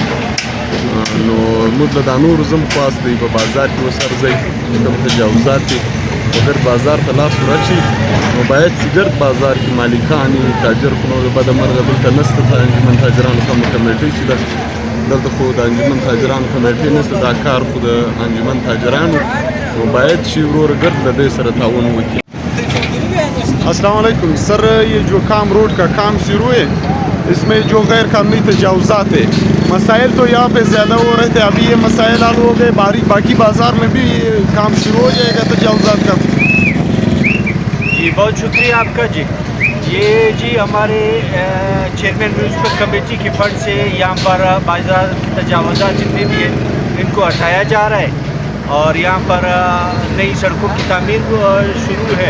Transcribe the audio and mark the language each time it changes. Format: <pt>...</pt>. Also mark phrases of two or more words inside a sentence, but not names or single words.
<ps>نو موږ له دا نورو زم خواست دی په بازار کې وسرځئ، کوم تجاوزات دي په ګرد بازار ته لاس ورچي. نو باید چې ګرد بازار کې مالکان تاجر خو نو بده مرغه دلته نشته. د انجمن تاجرانو کومه کمیټۍ چې ده دلته خو د انجمن تاجرانو کمیټۍ نشته، دا کار خو د انجمن تاجرانو. نو باید چې ورور ګرد له دې سره تعاون وکړي.</ps> <ur>السلام علیکم سر، یہ جو کام روڈ کا کام شروع ہے اس میں جو غیر قانونی تجاوزات ہے، مسائل تو یہاں پہ زیادہ ہو رہے تھے، ابھی یہ مسائل حل ہو گئے، باقی بازار میں بھی یہ کام شروع ہو جائے گا تجاوزات کا? جی بہت شکریہ آپ کا جی۔ یہ جی ہمارے چیئرمین میونسپل کمیٹی کے فنڈ سے یہاں پر بازار کی تجاوزات جتنے بھی ہیں ان کو ہٹایا جا رہا ہے اور یہاں پر نئی سڑکوں کی تعمیر شروع ہے.</ur>